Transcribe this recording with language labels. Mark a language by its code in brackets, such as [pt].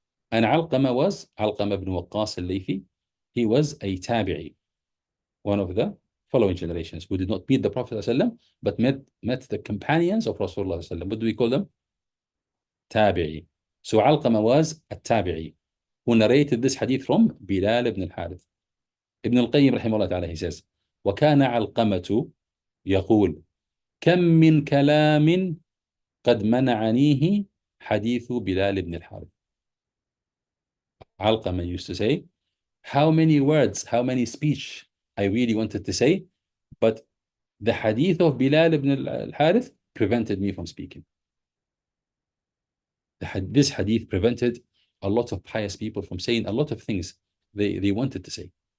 [en] And Alqama was Alqama ibn Waqqas al-Laythi. He was a tabi'i, one of the following generations, who did not meet the Prophet ﷺ, but met the companions of Rasulullah ﷺ. What do we call them? Tabi'i. So Alqama was a tabi'i who narrated this hadith from Bilal ibn al-Harith. Ibn al-Qayyim rahimahullah ta'ala, he says, [ar] وَكَانَ عَلْقَمَةُ يقول كم من كلام قد منعنيه حديث بلال بن الحارث. [en] Alqama used to say, how many words, how many speech I really wanted to say, but the hadith of Bilal ibn al-Harith prevented me from speaking. This hadith prevented a lot of pious people from saying a lot of things they wanted to say.